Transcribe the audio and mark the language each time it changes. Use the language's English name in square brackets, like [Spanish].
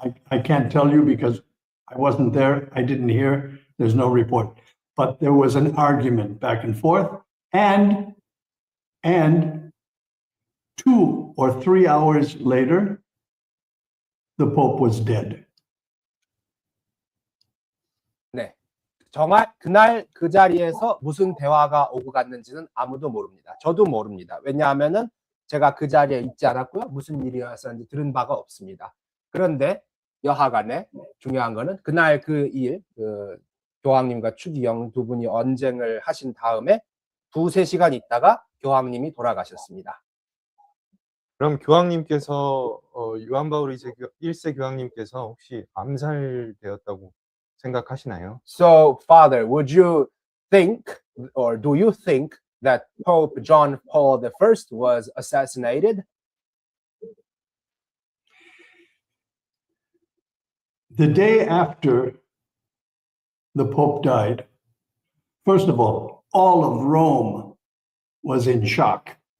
[English] I can't tell you because I wasn't there. I didn't hear. There's no report. But there was an argument back and forth, and 2 or 3 hours later, the Pope was dead. [Korean] 네, 정말 그날 그 자리에서 무슨 대화가 오고 갔는지는 아무도 모릅니다. 저도 모릅니다. 왜냐하면은 제가 그 자리에 있지 않았고요. 무슨 일이었는지 들은 바가 없습니다. 그런데 여하간에 중요한 거는 그날 그 일, 그 교황님과 추기경 두 분이 언쟁을 하신 다음에 2-3시간 있다가 교황님이 돌아가셨습니다. 그럼 교황님께서 요한 바오로 1세 교황님께서 혹시 암살되었다고 생각하시나요? [English] So, Father, would you think, or do you think that Pope John Paul I was assassinated? The day after the Pope died, first of all of Rome was in shock.